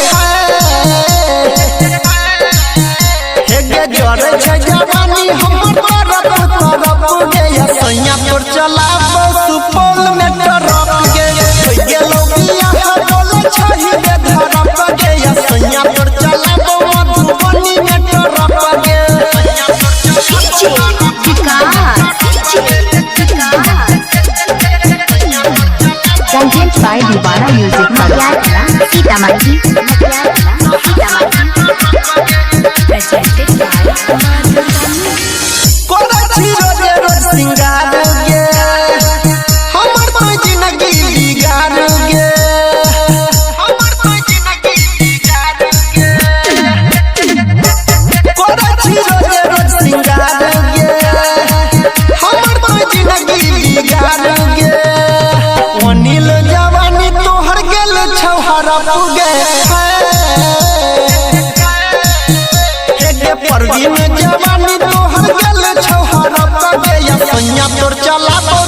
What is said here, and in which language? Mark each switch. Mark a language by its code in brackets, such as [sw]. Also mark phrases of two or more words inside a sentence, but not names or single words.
[mai] हे गे जोरे छै जवानी हमर तरफ गे या सैया तोर चलाबो सुपौल में टरक गे होई गेलो बियाह बोलै छहि में धरक गे या सैया तोर चलाबो मधुबनी में टरक गे [en] Presented by Divana Music Paro. [mai] मटियार कला सीतामढ़ी। [en] Presented by [mai] कोरा छी रोज रोज सिंगार गे हमर तो जिंदगी बिगाड़ गे हमर तो जिंदगी बिगाड़ गे कोरा छी रोज रोज सिंगार गे हमर तो जिंदगी बिगाड़ गे अनिल जवानी तोहर गेल छौहरा पुगे हे गे परवीन जवानी तोहर गेल छौहरा पुगे या सैया तोर चला